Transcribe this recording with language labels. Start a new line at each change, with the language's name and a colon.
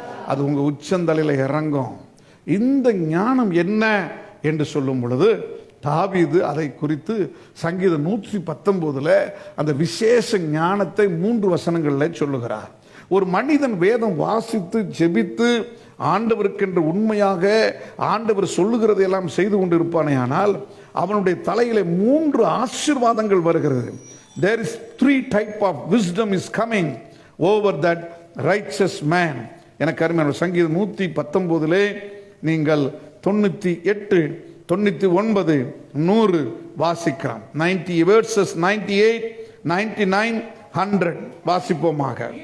Tamil: அது உங்கள் உச்சந்தலையில் இறங்கும். இந்த ஞானம் என்ன என்று சொல்லும் பொழுது தாவீது அதை குறித்து சங்கீதம் 119 அந்த விசேஷ ஞானத்தை 3 வசனங்களில் சொல்லுகிறார். ஒரு மனிதன் வேதம் வாசித்து ஜெபித்து ஆண்டவருக்கென்று உண்மையாக ஆண்டவர் சொல்லுகிறதை எல்லாம் செய்து கொண்டிருப்பானே, ஆனால் அவனுடைய தலையிலே 3 ஆசீர்வாதங்கள் வருகிறது.
English: There is 3 type of wisdom is coming over that righteous man.
Tamil: எனக்கு அருமையான சங்கீதம் 119 நீங்கள் 98, 99, 100 வாசிக்கலாம். 90 verses 98, 99, 100 வாசிப்போமாக.